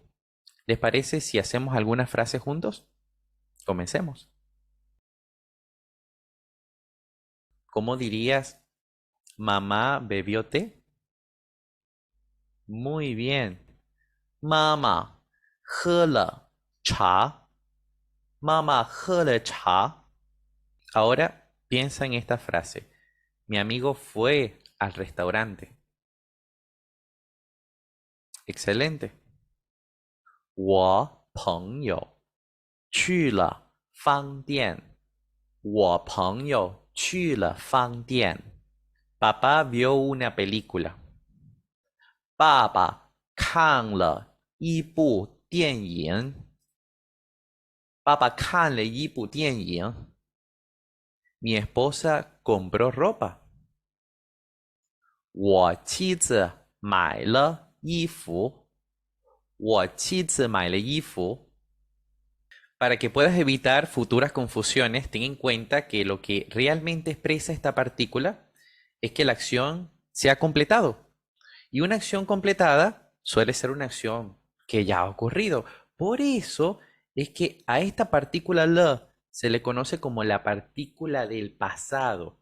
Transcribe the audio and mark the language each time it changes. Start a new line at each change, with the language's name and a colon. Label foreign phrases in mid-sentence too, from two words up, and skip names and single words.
Spanish: ¿Les parece si hacemos algunas frases juntos? Comencemos. ¿Cómo dirías mamá bebió té? Muy bien. Mamá
Chinese: 喝了茶. Mamá 喝了茶.
Spanish: Ahora piensa en esta frase. Mi amigo fue al restaurante. Excelente.
Chinese: 我朋友去了饭店。我朋友去了饭店。
Spanish: Papá vio una película.
Chinese: 爸爸看了一部电影。爸爸看了一部电影。
Spanish: Mi esposa compró ropa.
Chinese: 我妻子买了衣服。我妻子买了衣服。
Spanish: Para que puedas evitar futuras confusiones, ten en cuenta que lo que realmente expresa esta partícula es que la acción se ha completado. Y una acción completada suele ser una acción que ya ha ocurrido. Por eso es que a esta partícula le se le conoce como la partícula del pasado.